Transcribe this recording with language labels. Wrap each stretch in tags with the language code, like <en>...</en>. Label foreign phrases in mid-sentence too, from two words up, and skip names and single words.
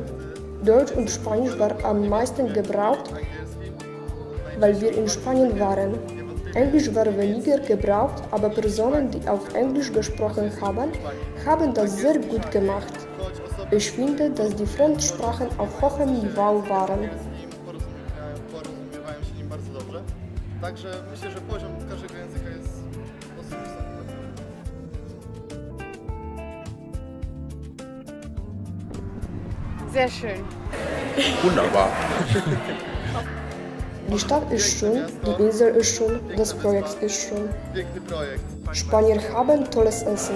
<de>Deutsch und Spanisch waren am meisten gebraucht, weil wir in Spanien waren. Englisch war weniger gebraucht, aber Personen, die auf Englisch gesprochen haben, haben das sehr gut gemacht. Ich finde, dass die Fremdsprachen auf hohem Niveau waren.</de> <pl>Także myślę, że poziom każdego języka jest dosyć wysoki.</pl> <de>Sehr schön. Wunderbar. Die Stadt ist schön, die Insel ist schön, das Projekt ist schön.</de> <pl>Piękny projekt.</pl> <de>Spanier haben tolles Essen.</de>